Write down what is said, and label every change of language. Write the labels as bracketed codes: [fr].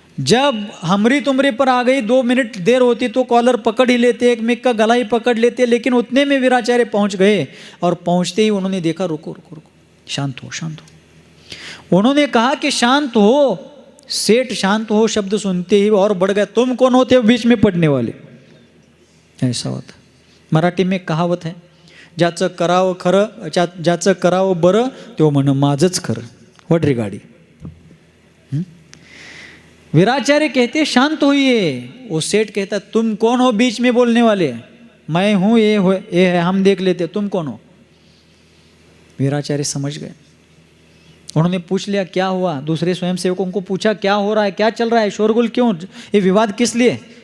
[hi] जब हमरी तुमरी पर आ गई, 2 मिनट देर होती तो कॉलर पकड़ ही लेते, एक मिक का गला ही पकड़ लेते। लेकिन उतने में वीराचार्य पहुंच गए, और पहुंचते ही उन्होंने देखा, रुको रुको रुको, शांत हो शांत हो। उन्होंने कहा कि शांत हो। सेठ शांत हो शब्द सुनते ही और बढ़ गया, तुम कौन होते हो बीच में पड़ने वाले? ऐसा होता। मराठी में कहावत है, [mr] ज्याचं करावं खरं, ज्याचं करावं बरं तो म्हण माझंच खरं। वड रे गाडी। [hi] वीराचार्य कहते शांत होइए। वो सेठ कहता तुम कौन हो बीच में बोलने वाले? मैं हूं, ये है, हम देख लेते, तुम कौन हो? वीराचार्य समझ गए। उन्होंने पूछ लिया क्या हुआ, दूसरे स्वयं सेवकों को पूछा क्या हो रहा है, क्या चल रहा है, शोरगुल क्यों, ये विवाद किस लिए?